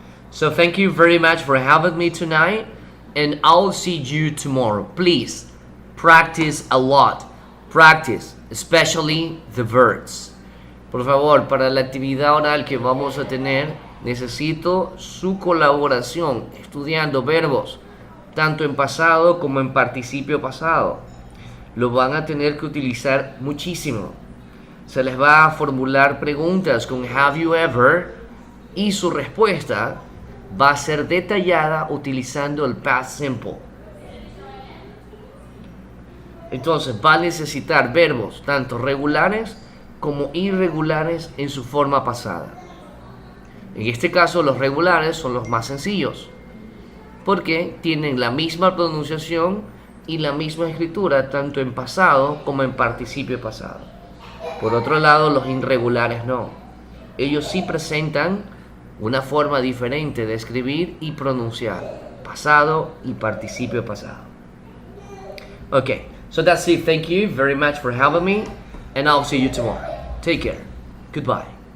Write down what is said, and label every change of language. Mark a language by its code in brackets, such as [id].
[en] So thank you very much for having me tonight, and I'll see you tomorrow. Please practice a lot. Practice, especially the verbs. [es] Por favor, para la actividad oral que vamos a tener, necesito su colaboración estudiando verbos, tanto en pasado como en participio pasado. Lo van a tener que utilizar muchísimo. Se les va a formular preguntas con [en] have you ever [es] y su respuesta va a ser detallada utilizando el past simple. Entonces va a necesitar verbos tanto regulares como irregulares en su forma pasada. En este caso los regulares son los más sencillos porque tienen la misma pronunciación y la misma escritura tanto en pasado como en participio pasado. Por otro lado, los irregulares no. Ellos sí presentan una forma diferente de escribir y pronunciar pasado y participio pasado. [en] Okay, so that's it. Thank you very much for having me, and I'll see you tomorrow. Take care. Goodbye.